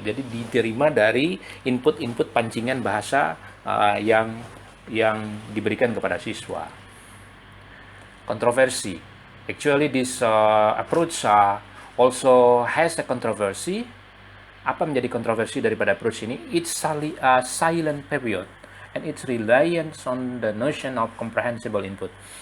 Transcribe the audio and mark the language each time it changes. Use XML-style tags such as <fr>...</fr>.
<id>Jadi diterima dari input pancingan bahasa yang diberikan kepada siswa. Kontroversi.</id> <en>Actually this approach also has a controversy.</en> <id>Apa menjadi kontroversi daripada approach ini?</id> <en>It's silent period and its reliance on the notion of comprehensible input.</en>